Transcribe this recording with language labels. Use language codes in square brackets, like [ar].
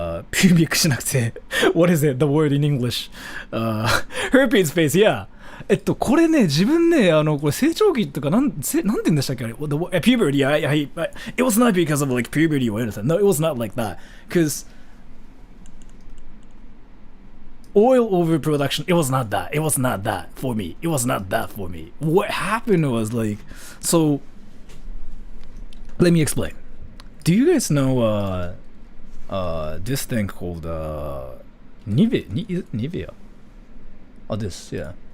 [en] pubic [ja] じゃなくて [en] what is it? The word in English. herpes face, yeah. [ja] これね、自分ね、これ成長期とかなんて言うんでしたっけあれ [en] puberty, it was not because of like puberty or anything. No, it was not like that. Because oil overproduction, it was not that. It was not that for me. It was not that for me. What happened was like, so, let me explain. Do you guys know, this thing called, Nivea? Oh, this, yeah.